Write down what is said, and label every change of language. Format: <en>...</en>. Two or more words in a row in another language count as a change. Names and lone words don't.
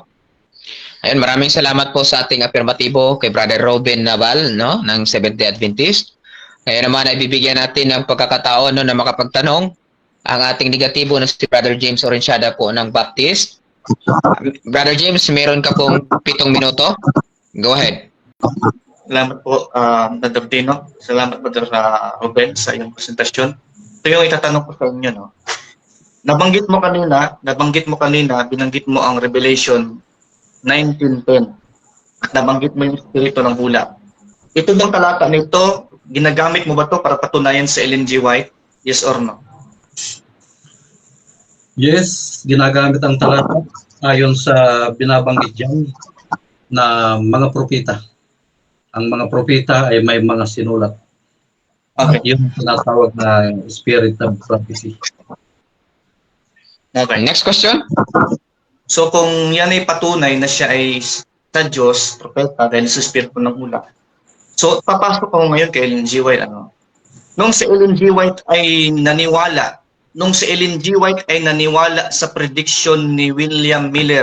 <tl>Ayun, maraming salamat po sa ating afirmatibo kay Brother Robin Naval, no, ng Seventh-day Adventist. Kaya naman ay bibigyan natin ng pagkakataon na makapagtanong ang ating negatibo na si Brother James Orenciada po ng Baptist. Brother James, meron ka pong 7 minuto.</tl> <en>Go ahead.</en> <tl>Salamat po, Brother Dino. Salamat, Brother Ruben, sa iyong presentasyon. Ito yung itatanong ko sa inyo, no? Nabanggit mo kanina, binanggit mo ang Revelation 19:10. at nabanggit mo yung espiritu ng hula. Ito bang talata nito, ginagamit mo ba to para patunayan sa Ellen G.</tl> <en>White? Yes or no?</en> <tl>Yes, ginagamit ang talata ayon sa binabanggit dyan na mga propeta. Ang mga propeta ay may mga sinulat. Okay. Yung tinatawag na</tl> <en>spirit of prophecy.</en> <tl>Okay.</tl> <en>Next question.</en> <tl>So kung yan ay patunay na siya ay sa Diyos, propeta, dahil sa espiritu ng hula. So papasok ako ngayon kay Ellen G. White. Nung si Ellen G. White ay naniwala sa prediction ni William Miller.</tl>